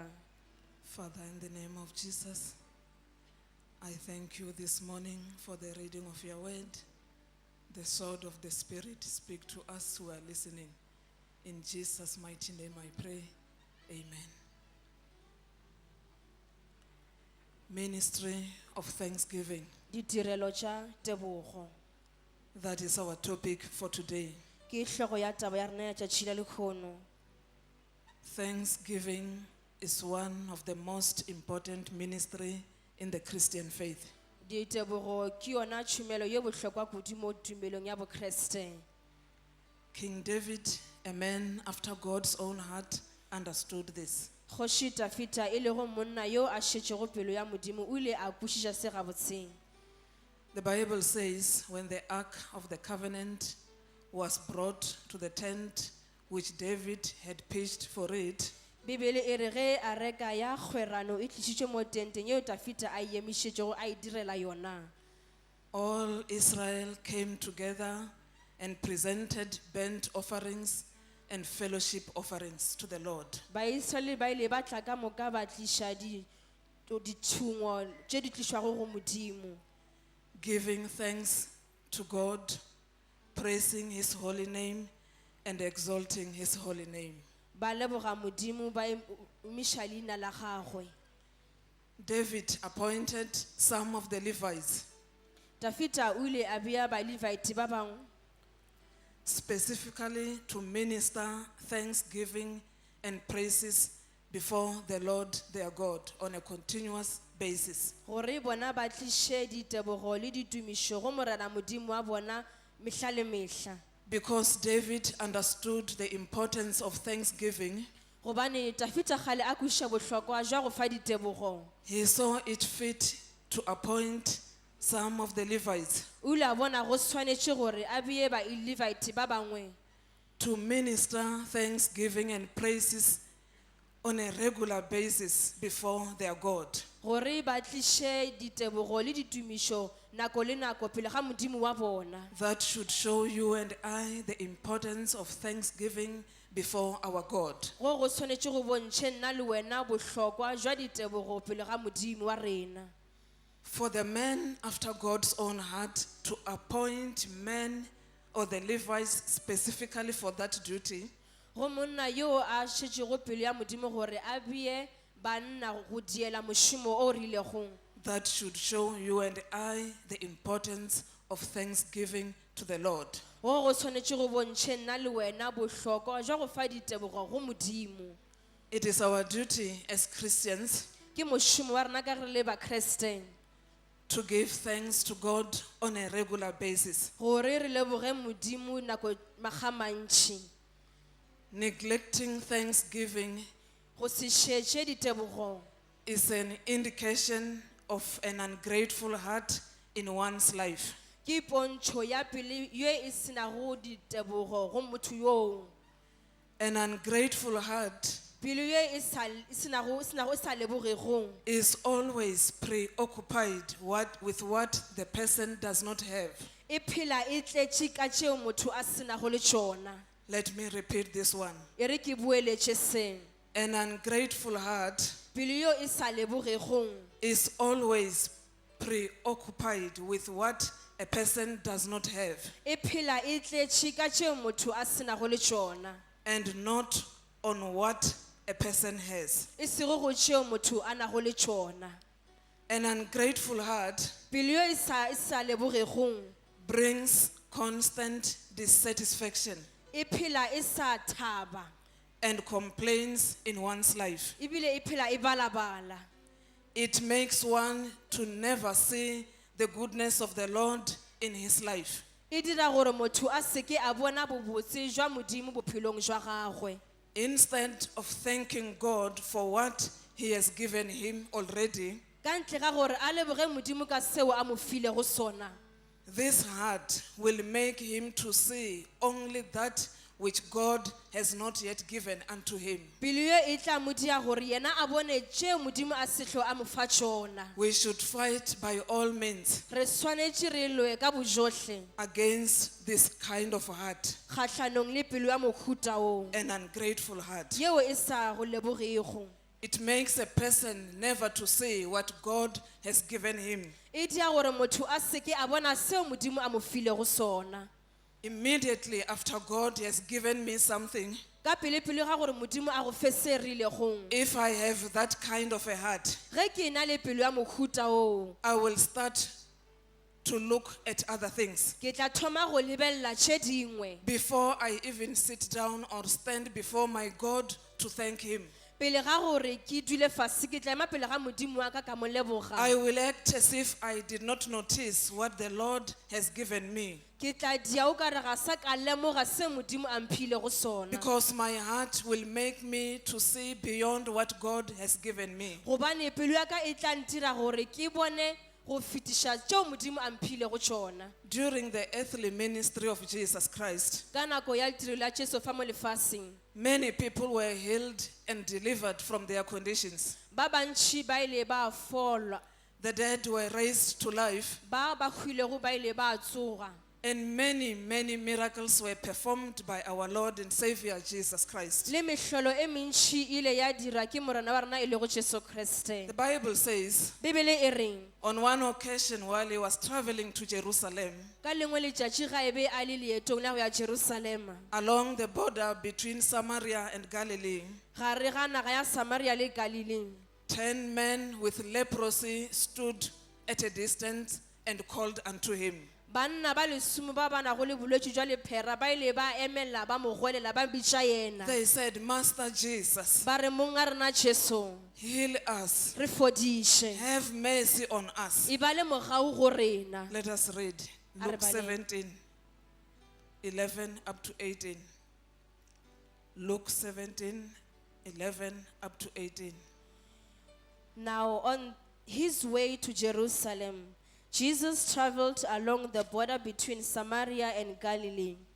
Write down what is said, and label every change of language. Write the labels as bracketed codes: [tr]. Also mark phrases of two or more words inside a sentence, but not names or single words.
[en] Father, in the name of Jesus, I thank you this morning for the reading of your word. The sword of the Spirit speak to us who are listening. In Jesus' mighty name I pray. Amen. Ministry of Thanksgiving. [nso] Ditirelo tša tebogo. [en] That is our topic for today. [nso] Ke hlogo ya taba ya rena ya tšatši la lekgono. [en] Thanksgiving is one of the most important ministry in the Christian faith. [nso] Ditebogo ke yona tšhomelo ye bohlokwa kudu mo tumelong ya bokreste. [en] King David, a man after God's own heart, understood this. [nso] Kgoši Dafita e lego monna yo a šetšego pelo ya Modimo o ile a kwešiša se gabotseng. [en] The Bible says when the Ark of the Covenant was brought to the tent which David had pitched for it, [nso] Bibele e re ge a reka ya kgwerano e tlišitšwe mo tenteng yeo Dafita a emišetšego a e direla yona. [en] all Israel came together and presented burnt offerings and fellowship offerings to the Lord. [nso] Baisraele ba ile ba tla ka moka ba tliša ditšhungo tše di tlišwago go Modimo, [en] Giving thanks to God, praising His holy name, and exalting His holy name. [nso] ba leboga Modimo ba emiša leina la gagwe. [en] David appointed some of the Levites, [nso] Dafita o ile a bea Balevite ba bangwe [en] specifically to minister thanksgiving and praises before the Lord their God on a continuous basis. [nso] gore bona ba tliše ditebogo le ditumišo go morena Modimo wa bona mehla le mehla. [en] Because David understood the importance of thanksgiving, [nso] Gobane Dafita kgale a kwešiša bohlokwa jwa go fa ditebogo, [en] he saw it fit to appoint some of the Levites [nso] o ile a bona go swanetše gore a bee Balevite ba bangwe [en] to minister thanksgiving and praises on a regular basis before their God. [nso] gore ba tliše ditebogo le ditumišo nako le nako pele ga Modimo wa bona. [en] That should show you and I the importance of thanksgiving before our God. [nso] Go swanetše go bontšhe nna le wena bohlokwa jwa ditebogo pele ga Modimo wa rena. [en] For the man after God's own heart to appoint men or the Levites specifically for that duty, [nso] Go monna yo a šetšego pelo ya Modimo gore a bee banna go diela mošomo o rilego [en] that should show you and I the importance of thanksgiving to the Lord. [nso] go go tshwanetše go bontšhe nna le wena bohlokwa jwa go fa ditebogo go modimo. [en] It is our duty as Christians [nso] Ke mošomo wa rena ka re le bakristen [en] to give thanks to God on a regular basis. [nso] gore re leboge modimo nako magamantši. [en] Neglecting thanksgiving [nso] Go se šetše ditebogo [en] is an indication of an ungrateful heart in one's life. [nso] ke pontšho ya pele ye e senago ditebogo go motho yoo. [en] An ungrateful heart [nso] Pelo ye e senago e sa lebogego [en] is always preoccupied with what the person does not have. [nso] e phela e tletše ka tšeo motho a senago le tšona. [en] Let me repeat this one. [nso] E re ke boeletše se. [en] An ungrateful heart [nso] Pelo yo e sa lebogego [en] is always preoccupied with what a person does not have [nso] e phela e tletše ka tšeo motho a senago le tšona, [en] and not on what a person has. [nso] e sego go tšeo motho a nago le tšona. [en] An ungrateful heart [nso] Pelo yo e sa lebogego [en] brings constant dissatisfaction [nso] e phela e sa thaba [en] and complaints in one's life. [nso] ebile e phela e balabala. [en] It makes one to never see the goodness of the Lord in his life. [nso] E dira gore motho a seke a bona bobotse jwa modimo bophelong jwa gagwe. [en] Instead of thanking God for what he has given him already, [nso] Ka ntle ga gore a leboge modimo ka seo a mo filego sona, [en] this heart will make him to see only that which God has not yet given unto him. [nso] pelo ye e tla mo dia gore yena a bone tšeo modimo a sehlo a mo fa tšona. [en] We should fight by all means [nso] Re swanetše re lwe ka bojohle [en] against this kind of heart, [nso] kgatlhanong le pelo ya mohuta oo [en] an ungrateful heart. [nso] yeo e sa go lebogego. [en] It makes a person never to see what God has given him. [nso] E dia gore motho a seke a bona seo modimo a mo filego sona. [en] Immediately after God has given me something, [nso] Ka pele-pele ga gore modimo a go fe se rilego, [en] if I have that kind of a heart, [nso] ge ke na le pelo ya mohuta oo, [en] I will start to look at other things. [nso] ke tla thoma go lebelela tše dingwe [en] Before I even sit down or stand before my God to thank him, [nso] pele ga gore ke dule fase ke tla ema pele ga modimo wa ka ka mo leboga. [en] I will act as if I did not notice what the Lord has given me, [nso] Ke tla dia o ka re ga sa ka lemoga se modimo a mphilego sona, [en] because my heart will make me to see beyond what God has given me. [nso] gobane pelo ya ka e tla ntira gore ke bone go fetiša tšeo modimo a mphilego tšona. [en] During the earthly ministry of Jesus Christ, [nso] Ka nako ya tirelo ya Jesu fa mo lefaseng, [en] many people were healed and delivered from their conditions. [nso] ba bantši ba ile ba folwa, [en] The dead were raised to life, [nso] ba hwilego ba ile ba tsoga, [en] and many, many miracles were performed by our Lord and Savior Jesus Christ. [nso] le mehlolo e mentši ile ya dira ke morena wa rena e lego Jesu Kriste. [en] The Bible says, [nso] Bibele e reng, [en] on one occasion while he was traveling to Jerusalem, [nso] ka lengwe letšatši ga e be a le leetong la go ya Jerusalema, [en] along the border between Samaria and Galilee, [nso] gare ga naga ya Samaria le Galilee, [en] 10 men with leprosy stood at a distance and called unto him. [nso] banna ba lesome ba ba nago le bolwetši jwa lephera ba ile ba emela ba mo gwelela ba bitša yena, [en] They said, Master Jesus, [nso] ba re mong a rena Jesu [en] heal us. [nso] re fodiše, [en] Have mercy on us. [nso] e ba le mogau go rena. [en] Let us read [nso] A re Luke baleng. [en] 17, 11 up to 18. Luke 17, 11 up to 18. Now on his way to Jerusalem, Jesus traveled along the border between Samaria and Galilee.